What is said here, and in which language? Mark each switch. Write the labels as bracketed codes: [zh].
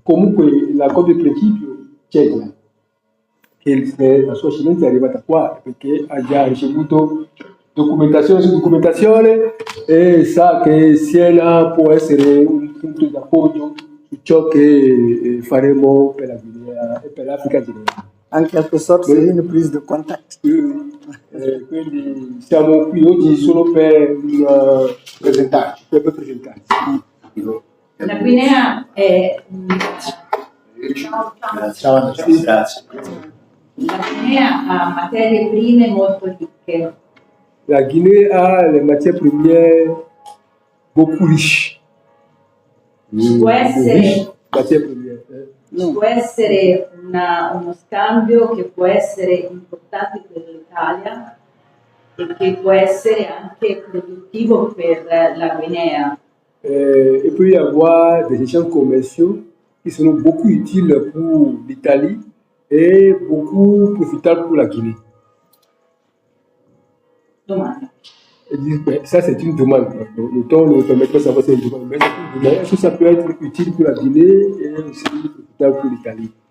[it] Comunque la cosa di principio c'è già, che la sua eccellenza è arrivata qua perché ha già ricevuto documentazione su documentazione e sa che Siena può essere un punto di appoggio su ciò che faremo per la Guinea e per l'Africa generale. [fr] En quelque sorte, c'est une prise de contact. [it] Quindi siamo qui oggi solo per Presentarci. presentarci. La Guinea è Ciao Andrea. Grazie. La Guinea ha materie prime molto ricche. [fr] La Guinée a les matières premières beaucoup riches. [it] Può essere, [fr] Matières premières. [it] può essere uno scambio che può essere importante per l'Italia e che può essere anche produttivo per la Guinea. [fr] Il peut y avoir des échanges commerciaux qui seront beaucoup utiles pour l'Italie et beaucoup profitables pour la Guinée. [it] Domanda. [fr] Et ça, c'est une demande. Le temps ne permet pas de savoir si c'est une demande. Mais c'est une demande. Est-ce que ça peut être utile pour la Guinée et aussi profitable pour l'Italie?